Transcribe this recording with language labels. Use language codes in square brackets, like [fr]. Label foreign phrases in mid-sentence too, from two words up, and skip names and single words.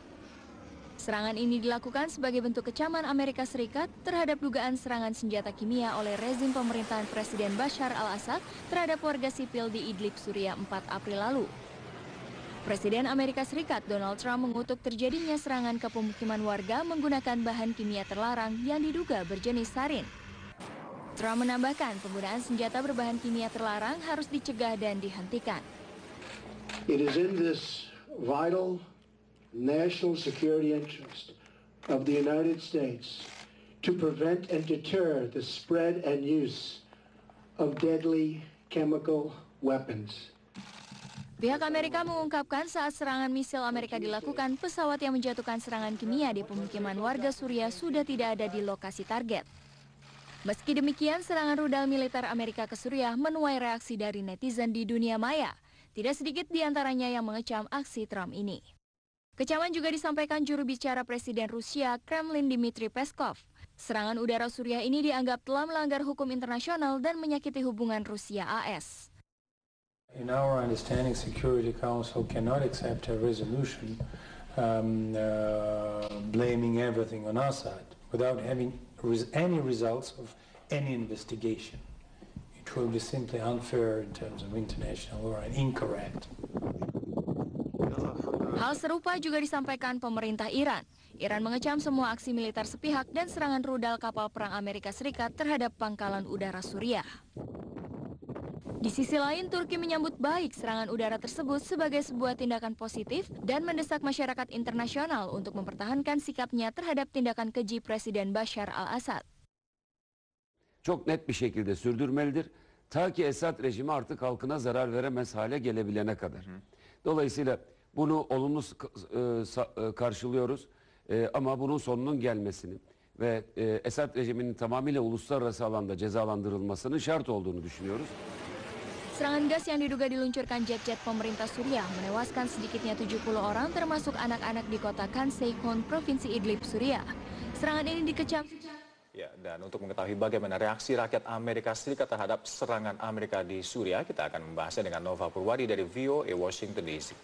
[id] Serangan ini dilakukan sebagai bentuk kecaman Amerika Serikat terhadap dugaan serangan senjata kimia oleh rezim pemerintahan Presiden Bashar al-Assad terhadap warga sipil di Idlib, Suriah 4 April lalu. Presiden Amerika Serikat Donald Trump mengutuk terjadinya serangan ke pemukiman warga menggunakan bahan kimia terlarang yang diduga berjenis sarin. Trump menambahkan penggunaan senjata berbahan kimia terlarang harus dicegah dan dihentikan. [en] It is in this vital national security interest of the United States to prevent and deter the spread and use of deadly chemical weapons. [id] Pihak Amerika mengungkapkan saat serangan misil Amerika dilakukan, pesawat yang menjatuhkan serangan kimia di pemukiman warga Suriah sudah tidak ada di lokasi target. Meski demikian, serangan rudal militer Amerika ke Suriah menuai reaksi dari netizen di dunia maya. Tidak sedikit di antaranya yang mengecam aksi Trump ini. Kecaman juga disampaikan juru bicara Presiden Rusia, Kremlin Dmitry Peskov. Serangan udara Suriah ini dianggap telah melanggar hukum internasional dan menyakiti hubungan Rusia-AS. [en] In our understanding, Security Council cannot accept a resolution blaming everything on Assad without having any results of any investigation. It will be simply unfair in terms of international law and incorrect. [id] Hal serupa juga disampaikan pemerintah Iran. Iran mengecam semua aksi militer sepihak dan serangan rudal kapal perang Amerika Serikat terhadap pangkalan udara Suriah. Di sisi lain, Turki menyambut baik serangan udara tersebut sebagai sebuah tindakan positif dan mendesak masyarakat internasional untuk mempertahankan sikapnya terhadap tindakan keji Presiden Bashar al-Assad. [tr] Çok net bir şekilde sürdürmelidir. Ta ki Esad rejimi artık halkına zarar veremez hale gelebilene kadar. Dolayısıyla bunu olumlu karşılıyoruz ama bunun sonunun gelmesini ve Esad rejiminin tamamıyla uluslararası alanda cezalandırılmasının şart olduğunu düşünüyoruz. [id] Serangan gas yang diduga diluncurkan jet-jet pemerintah Suriah menewaskan sedikitnya 70 orang termasuk anak-anak di kota Khan Sheikhoun, Provinsi Idlib, Suriah. Serangan ini dikecam. Ya, dan untuk mengetahui bagaimana reaksi rakyat Amerika Serikat terhadap serangan Amerika di Suriah, kita akan membahasnya dengan Nova Purwadi dari VOA Washington DC.